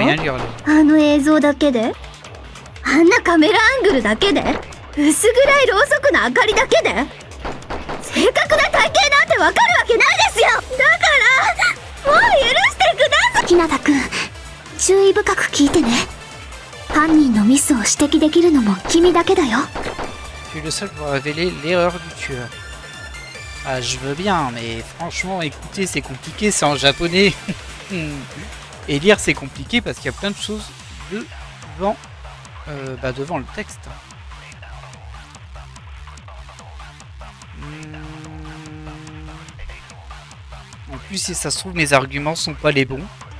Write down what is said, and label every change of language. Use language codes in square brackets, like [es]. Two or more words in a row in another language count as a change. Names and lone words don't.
[ja] あの映像だけで、あんなカメラアングルだけで、薄暗いろうそくの明かりだけで、正確な体型なんてわかるわけないですよ。だからもう許してください。日向くん、注意深く聞いてね。犯人のミスを指摘できるのも君だけだよ。 [fr] Tu es le seul pour révéler l'erreur du tueur. Ah, je veux bien, mais franchement, écouter c'est compliqué, c'est en japonais. Et lire c'est compliqué parce qu'il y a plein de choses devant, devant le texte. En plus, si ça se trouve, mes arguments sont pas les bons.